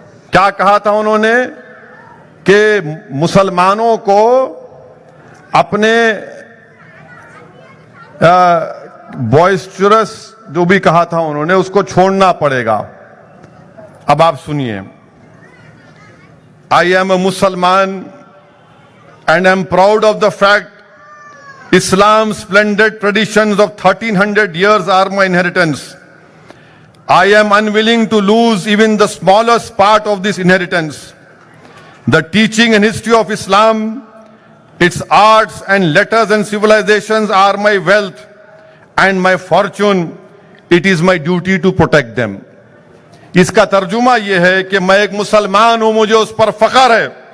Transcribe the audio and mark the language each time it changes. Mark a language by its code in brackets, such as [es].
[ur] کیا کہا تھا انہوں نے کہ مسلمانوں کو اپنے بوائسچرس جو بھی کہا تھا انہوں نے، اس کو چھوڑنا پڑے گا. اب آپ سنیے. [en] I am a Musliman and am proud of the fact Islam's splendid traditions of 1300 years are my inheritance. I am unwilling to lose even the smallest part of this inheritance. The teaching and history of Islam, its arts and letters and civilizations are my wealth and my fortune. It is my duty to protect them. [ur] اس کا ترجمہ یہ ہے کہ میں ایک مسلمان ہوں، مجھے اس پر فخر ہے.